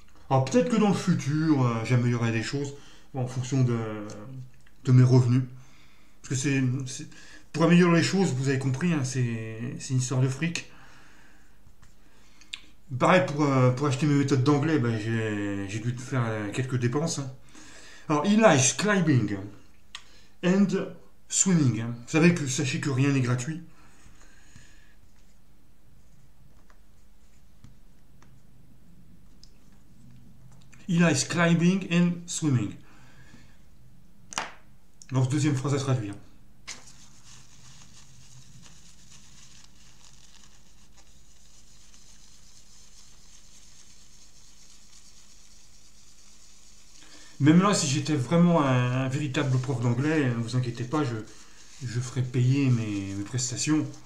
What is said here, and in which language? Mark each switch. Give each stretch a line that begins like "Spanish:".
French: Alors, peut-être que dans le futur, j'améliorerai des choses en fonction de mes revenus. Parce que pour améliorer les choses, vous avez compris, hein, c'est une histoire de fric. Pareil, pour acheter mes méthodes d'anglais, ben, j'ai dû faire quelques dépenses. Hein. Alors,
English: il like climbing and swimming.
French: Hein. Sachez que rien n'est gratuit.
English: Il like climbing and swimming.
French: Donc, deuxième phrase à traduire. Même là, si j'étais vraiment un véritable prof d'anglais, ne vous inquiétez pas, je ferai payer mes prestations.